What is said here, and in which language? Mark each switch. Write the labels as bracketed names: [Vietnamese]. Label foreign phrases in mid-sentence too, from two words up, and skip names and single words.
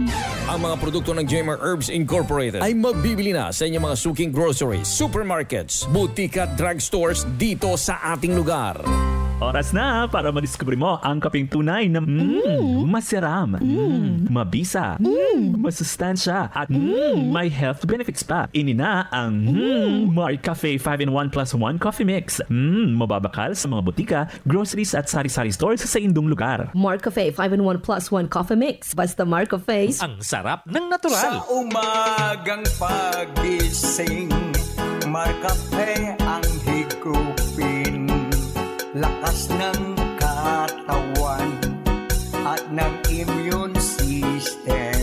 [Filipino] Ang mga produkto ng J-Mar Herbs Incorporated ay mabibili na sa inyong mga suking groceries, supermarkets, butika at drugstores dito sa ating lugar. Oras na para madiskubre mo ang kapeng tunay na masiram, mabisa, masustansya at may [English] health benefits [Filipino] pa. [Hiligaynon] Ini na ang Mark Cafe 5-in-1 plus 1 [English] coffee mix. [Hiligaynon] Mababakal sa mga butika, groceries at sari-sari stores sa indong lugar. [Filipino] Mark Cafe 5-in-1 plus 1 coffee mix. Basta Mark Cafe. Ang sarap ng natural. Sa umagang pagising, Mark Cafe ang higupin. Lakas ng katawan at ng [English] immune system.